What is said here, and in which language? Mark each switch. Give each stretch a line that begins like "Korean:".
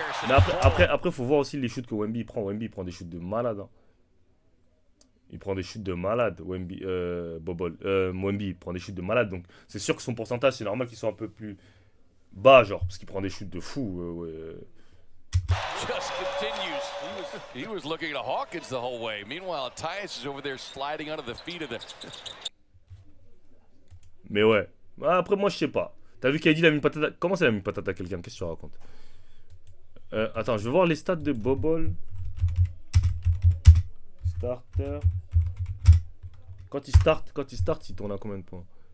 French: Mais après, faut voir aussi les shoots que Wemby prend. Wemby il prend des shoots de malade. Hein. Il prend des shoots de malade. Wemby, Wemby il prend des shoots de malade. Donc c'est sûr que son pourcentage, c'est normal qu'il soit un peu plus bas, genre, parce qu'il prend des shoots de fou.
English: Just continues. He was looking at Hawkins the whole way. Meanwhile, Tyus is over there sliding under the feet of the.
French: Mais ouais. Après, moi, je sais pas. T'as vu qu'il a mis une patate à... Comment ça, il a mis une patate à quelqu'un? Qu'est-ce que tu racontes? Attends, je vais voir les stats de Bobol. Starter. Quand il start, il tourne à combien de points?